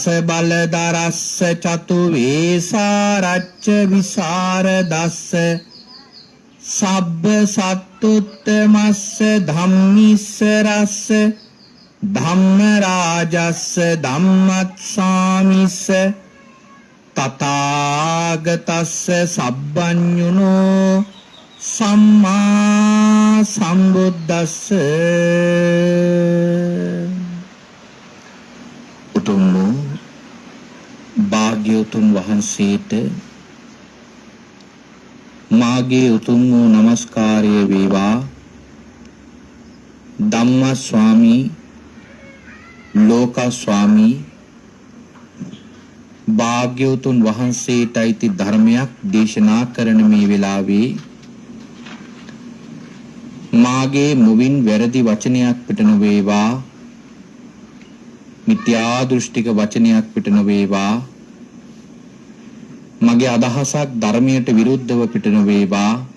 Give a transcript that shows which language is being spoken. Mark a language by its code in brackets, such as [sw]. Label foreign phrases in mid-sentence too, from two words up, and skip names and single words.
[pi] බලදරස්ස චතු වේසාරච්ච විසරදස්ස සබ්බ සත්තුත්තමස්ස ධම්මිස්සරස්ස ධම්ම රාජස්ස ධම්මත්සාමිස්ස තථාගතස්ස සබ්බඤුනෝ සම්මා සම්බුද්දස්ස [si] උතුම් භාග්‍යවතුන් වහන්සේට මාගේ උතුම් වූ නමස්කාරය වේවා. ධම්ම ස්වාමී ලෝක ස්වාමී භාග්‍යවතුන් වහන්සේට අයිති ධර්මයක් දේශනා කරන මේ වෙලාවේ මාගේ මුවින් වැරදි වචනයක් පිට නොවේවා, මිත්‍යා දෘෂ්ටික වචනයක් පිට නොවේවා, මගේ අදහසක් ධර්මයට විරුද්ධව පිට නොවේවා.